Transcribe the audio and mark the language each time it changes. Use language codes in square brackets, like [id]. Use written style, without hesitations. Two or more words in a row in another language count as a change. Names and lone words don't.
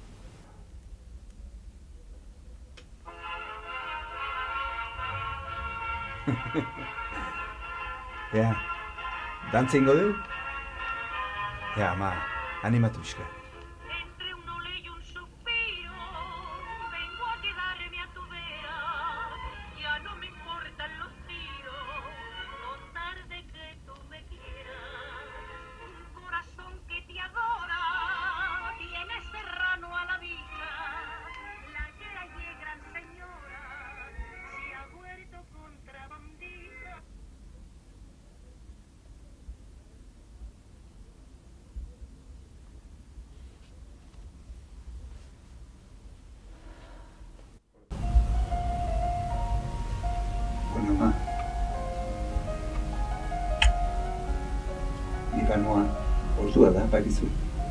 [eu] Ea, dantza ingo du? Ea, ama, animatu pixka. [es] Entre un ole y un suspiro, vengo a quedarme a tu vera. Ya no me importan los tiros, con tal de que tú me quieras. Un corazón que te adora, tiene serrano a la vista. La calle gran señora se ha vuelto contrabandista. [eu] Bueno, ama. Nik anoa, ordua da, bakizu.